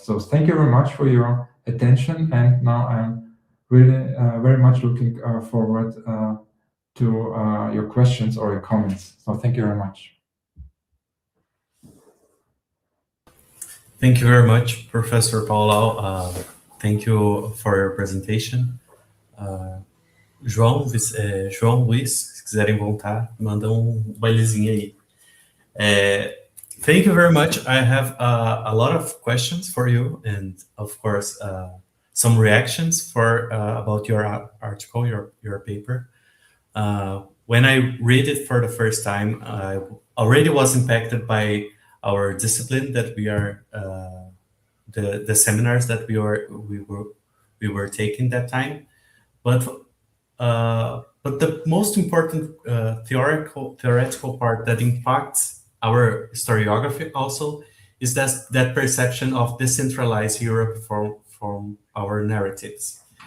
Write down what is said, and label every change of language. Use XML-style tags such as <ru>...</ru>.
<en>So thank you very much for your attention. And now I'm really very much looking forward to your questions or your comments. So thank you very much. Thank you very much, Professor Paulau. Thank you for your presentation.</en> <pt>João Luiz, se quiserem voltar, mandam bailezinho aí.</pt> <en>Thank you very much. I have a lot of questions for you, and of course, some reactions about your article, your paper. When I read it for the first time, I already was impacted by our discipline that we are, the seminars that we were taking that time, but the most important theoretical part that impacts our historiography also is that perception of decentralized Europe from our narratives.</en>